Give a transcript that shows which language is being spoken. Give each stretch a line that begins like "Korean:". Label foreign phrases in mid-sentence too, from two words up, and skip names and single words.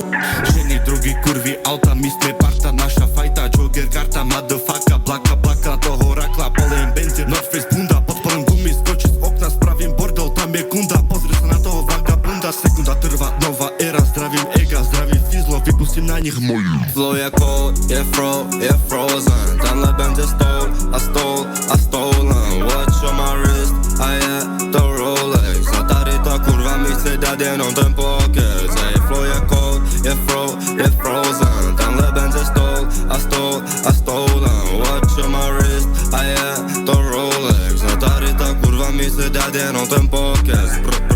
Slovak: Ženy, drogy, kurvy, auta, my sme parta, naša fajta, jogger, karta, motherfucka, plaka, toho rakla, poliem benzín, North Face, bunda, podporem gumy, skočí z okna, spravím bordel, tam je kunda, pozri sa na toho vagabunda, sekunda trvá, nová éra, zdravím ega, zdravím fizlo, vypustím na nich moju.
Czech: Flow je cold, je frozen, tenhle benz je stolen.
English: Watch on my wrist
Czech: a je to Rolex. A tady ta kurva mi chce dát jenom ten pokec. Ej, flow je cold, je frozen, tenhle benz je stolen.
English: Watch on my wrist
Czech: a je to Rolex. A tady ta kurva mi chce dát jenom ten pokec.